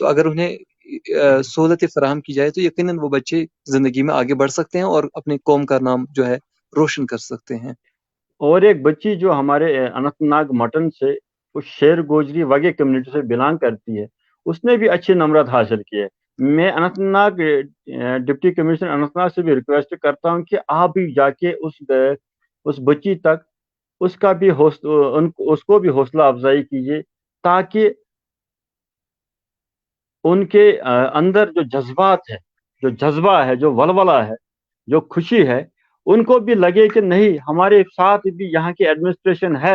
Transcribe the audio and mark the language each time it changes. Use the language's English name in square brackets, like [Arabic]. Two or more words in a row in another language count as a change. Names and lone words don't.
[Urdu] تو اگر انہیں سہولتیں فراہم کی جائے تو یقیناً وہ بچے زندگی میں آگے بڑھ سکتے ہیں اور اپنے قوم کا نام جو ہے روشن کر سکتے ہیں. اور ایک بچی جو ہمارے اننت ناگ مٹن سے اس شیر گوجری وگے کمیونٹی سے بلانگ کرتی ہے، اس نے بھی اچھے نمرات حاصل کیے. میں اننت ناگ [English] deputy commissioner [Urdu] اننت ناگ سے بھی ریکویسٹ کرتا ہوں کہ آپ بھی جا کے اس بچی تک اس کا بھی اس کو بھی حوصلہ افزائی کیجیے، تاکہ ان کے اندر جو جذبات ہے، جو جذبہ ہے، جو ولولہ ہے، جو خوشی ہے، ان کو بھی لگے کہ نہیں، ہمارے ساتھ بھی یہاں کی ایڈمنسٹریشن ہے.